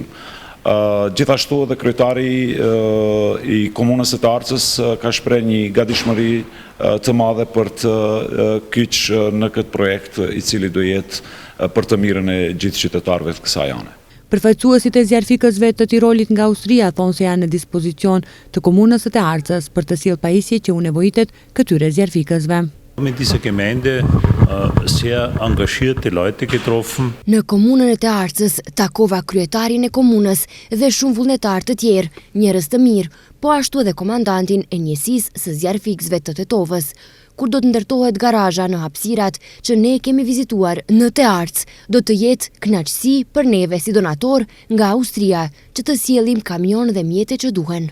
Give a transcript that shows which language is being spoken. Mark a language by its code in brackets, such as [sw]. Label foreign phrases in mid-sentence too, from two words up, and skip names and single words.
[sq] Gjithashtu edhe kryetari i komunës së Te Arcës ka shprehur një gatishmëri të madhe për të kyç në këtë projekt i cili do jetë për të mirën e gjithë qytetarëve të kësaj ane. Përfaqësuesit e zjarfikësve të Tirolit nga Austria thonë se janë në dispozicion të komunës së Te Arcës për të sjellë pajisje që u nevojitet këtyre zjarfikësve. [de] Mit dieser Gemeinde sehr engagierte Leute getroffen. [sq] Në komunën e Te Arcës takova kryetarin e komunës dhe shumë vullnetar të tjerë, njerëz të mirë, po ashtu edhe komandantin e njësisë së zjarfikësve të Tetovës. Kur do të ndërtohet garazha në hapësirat që ne kemi vizituar në Te Arcë, do të jetë kënaqësi për neve si donator nga Austria që të sjellim kamion dhe mjete që duhen.